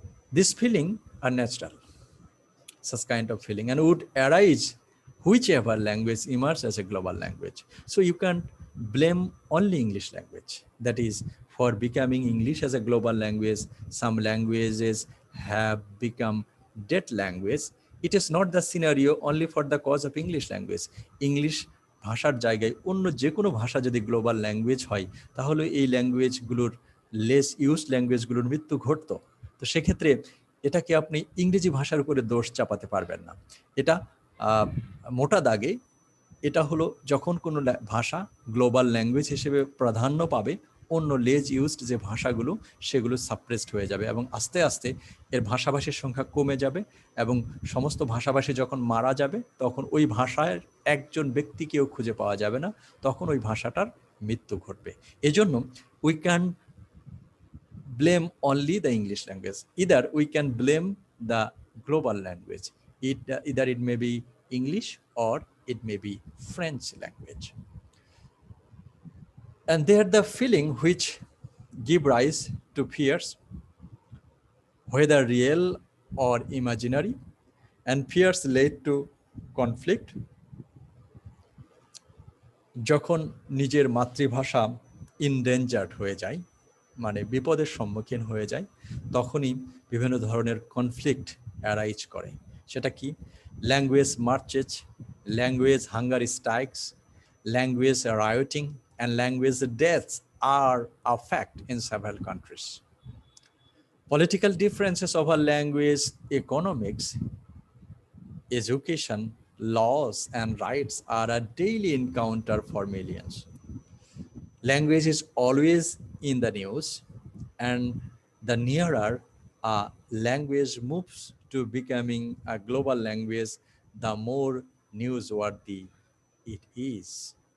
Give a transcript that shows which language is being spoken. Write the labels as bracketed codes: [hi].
[en] This feeling are natural, such kind of feeling, and would arise whichever language emerges as a global language. So you can't blame only English language. That is, for becoming English as a global language, some languages have become dead language. It is not the scenario only for the cause of English language. [bn] English ভাষার জায়গায় অন্য যে কোনো ভাষা যদি global language হয়, তাহলে এই ল্যাঙ্গুয়েজগুলোর লেস ইউজড ল্যাঙ্গুয়েজগুলোর মৃত্যু ঘটতো। তো সেক্ষেত্রে এটাকে আপনি ইংরেজি ভাষার উপরে দোষ চাপাতে পারবেন না। এটা মোটা দাগে এটা হলো যখন কোনো ভাষা গ্লোবাল ল্যাঙ্গুয়েজ হিসেবে প্রাধান্য পাবে, অন্য লেজ ইউজড যে ভাষাগুলো সেগুলো সাপ্রেসড হয়ে যাবে, এবং আস্তে আস্তে এর ভাষাভাষীর সংখ্যা কমে যাবে, এবং সমস্ত ভাষাভাষী যখন মারা যাবে তখন ওই ভাষার একজন ব্যক্তিকেও খুঁজে পাওয়া যাবে না, তখন ওই ভাষাটার মৃত্যু ঘটবে। এজন্য [en] We can blame only the English language. Either we can blame the global language. Either it may be English or it may be French language. And they are the feeling which give rise to fears, whether real or imaginary, and fears lead to conflict. [bn] যখন নিজের মাতৃভাষা ইনডেঞ্জার্ড হয়ে যায়, মানে বিপদের সম্মুখীন হয়ে যায়, তখনই বিভিন্ন ধরনের কনফ্লিক্ট অ্যারাইজ করে। সেটা কি? [en] Language marches, language hunger strikes, language rioting and language deaths are a fact in several countries. Political differences over language, economics, education, laws, and rights are a daily encounter for millions. Language is always in the news, and the nearer a language moves to becoming a global language, the more newsworthy it is.